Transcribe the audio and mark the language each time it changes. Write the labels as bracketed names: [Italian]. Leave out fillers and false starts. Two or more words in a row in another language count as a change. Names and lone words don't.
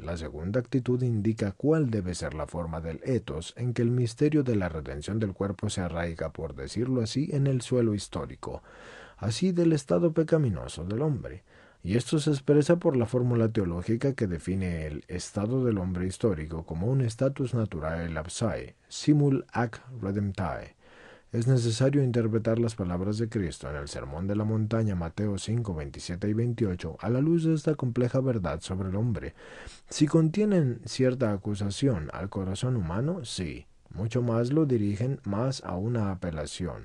[Spanish] La segunda actitud indica cuál debe ser la forma del ethos en que el misterio de la redención del cuerpo se arraiga, por decirlo así, en el suelo histórico, así del estado pecaminoso del hombre. Y esto se expresa por la fórmula teológica que define el estado del hombre histórico como un [Latin] status naturae lapsae, simul ac redemptae. [Spanish] Es necesario interpretar las palabras de Cristo en el Sermón de la Montaña, Mateo 5, 27 y 28, a la luz de esta compleja verdad sobre el hombre. Si contienen cierta acusación al corazón humano, sí, mucho más lo dirigen más a una apelación.